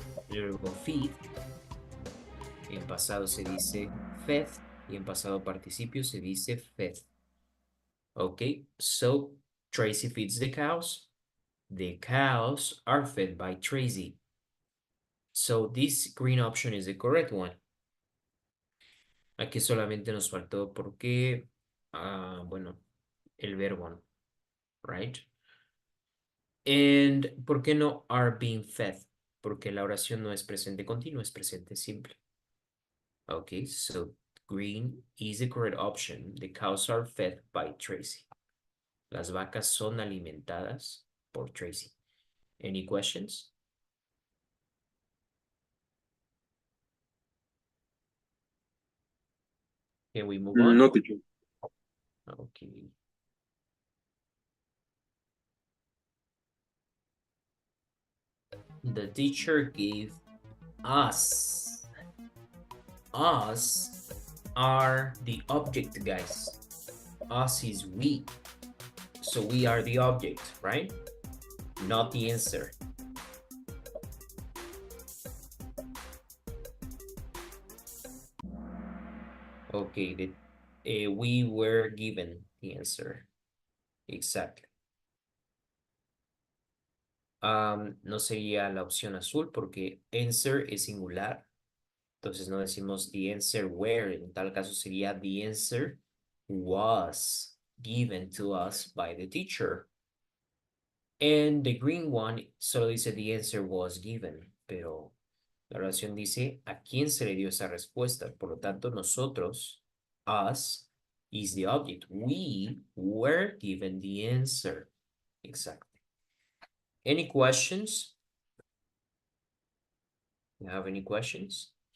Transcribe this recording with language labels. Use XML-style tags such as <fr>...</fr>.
<es>El verbo feed, en pasado se dice fed, y en pasado participio se dice fed.</es> <en>Okay, so Tracy feeds the cows. The cows are fed by Tracy. So this green option is the correct one.</en> <es>Aquí solamente nos faltó porque, bueno, el verbo, right? And ¿por qué no</es> <en>are being fed?</en> <es>Porque la oración no es presente continuo, es presente simple.</es> <en>Okay, so green is the correct option. The cows are fed by Tracy.</en> <es>Las vacas son alimentadas por Tracy.</es> <en>Any questions? Can we move on? No, teacher. Okay. The teacher gave us. Us are the object, guys. Us is we. So we are the object, right? Not the answer. Okay, we were given the answer. Exactly.</en> <es>No sería la opción azul porque answer es singular. Entonces no decimos</es> <en>the answer were.</en> <es>En tal caso sería</es> <en>the answer was given to us by the teacher. And the green one</en> <es>solo dice</es> <en>the answer was given,</en> <es>pero la oración dice a quién se le dio esa respuesta. Por lo tanto, nosotros, us,</es> <en>is the object. We were given the answer. Exactly. Any questions? You have any questions?</en>